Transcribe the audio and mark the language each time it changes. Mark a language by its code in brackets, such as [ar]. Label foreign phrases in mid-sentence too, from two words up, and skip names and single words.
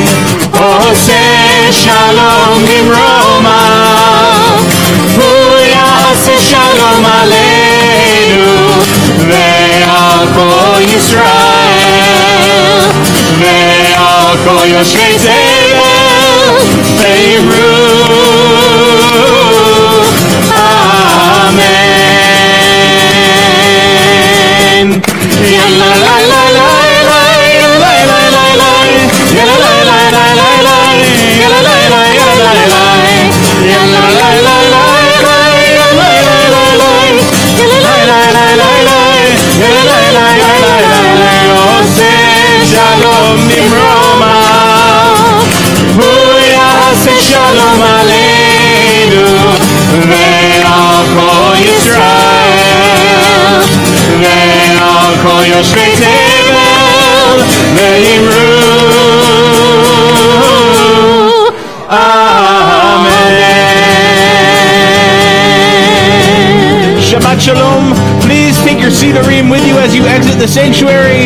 [he] עושה שלום במרומיו הוא יעשה שלום עלינו ועל כל ישראל ועל כל יושבי תבל ואמרו אמן. Yalla la la la la la la la la yalla la la la la la yalla la la la la yalla la la la la yalla la la la yalla la la la la yalla la la la la עושה שלום במרומיו הוא יעשה שלום עלינו ועל כל ישראל ועל כל יושבי תבל ואמרו אמן. שבת שלום. [en] Please take your Sidurim with you as you exit the sanctuary.